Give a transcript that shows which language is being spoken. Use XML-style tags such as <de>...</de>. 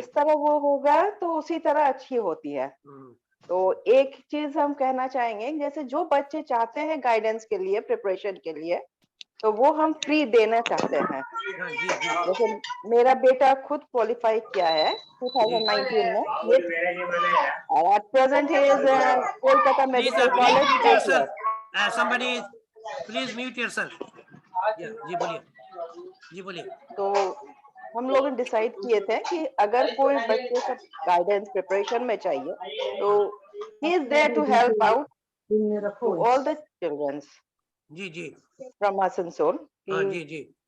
<hi>जिस तरह वो होगा तो उसी तरह अच्छी होती है। तो एक चीज हम कहना चाहेंगे, जैसे जो बच्चे चाहते हैं गाइडेंस के लिए, प्रिपरेशन के लिए, तो वो हम फ्री देना चाहते हैं। हाँ जी जी जैसे मेरा बेटा खुद क्वालिफाई किया है 2019 में, और</hi> <en>At present he is Kolkata medical college. somebody please mute yourself.</en> <hi>जी बोलिए जी बोलिए। तो हम लोग ने डिसाइड किए थे कि अगर कोई बच्चे को गाइडेंस प्रिपरेशन में चाहिए तो</hi> <en>he is there to help out to all the childrens</en> <hi>ji ji from Asansol. हाँ जी जी।</hi>